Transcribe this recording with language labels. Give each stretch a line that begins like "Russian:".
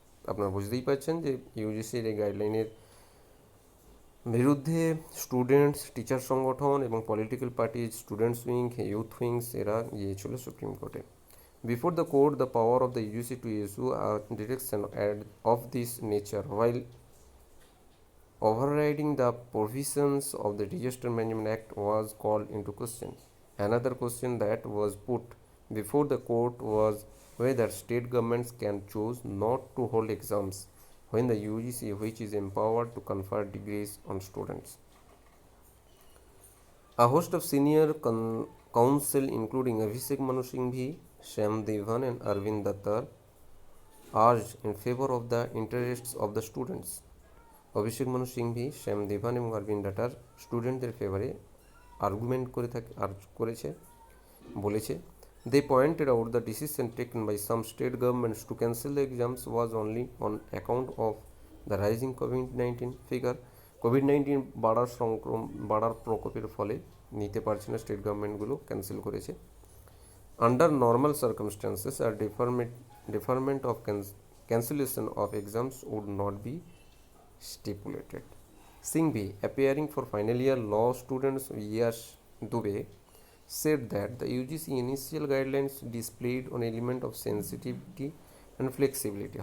Bangla: আপনারা বুঝতেই পারছেন যে ইউজিসির এই গাইডলাইনের বিরুদ্ধে স্টুডেন্টস, টিচার সংগঠন এবং political party, students wing, youth wings এরা গিয়েছিল সুপ্রিম কোর্টে।
English: Before the court, the power of the UGC to issue a direction of this nature while overriding the provisions of the Disaster Management Act was called into question. Another question that was put before the court was whether state governments can choose not to hold exams when the UGC, which is empowered to confer degrees on students. A host of senior counsel, including Abhishek Manu Singhvi, Shyam Devan, and Arvind Dattar, urged in favor of the interests of the students.
Bangla: Abhishek Manu Singhvi, শ্যাম দেভান এবং অরবিন্দ ডাটার স্টুডেন্টদের ফেভারে argument করেছে বলেছে
English: they pointed out the decision taken by some state governments to cancel the exams was only on account of the rising COVID-19 figure.
Bangla: COVID-19 বাড়ার প্রকোপের ফলে নিতে পারছে না স্টেট গভর্নমেন্টগুলো, ক্যান্সেল করেছে।
English: Under normal circumstances, a deferment of cancellation of exams would not be stipulated. Singhvi, appearing for final year law students Yash Dubey, said that the UGC initial guidelines displayed an element of sensitivity and flexibility.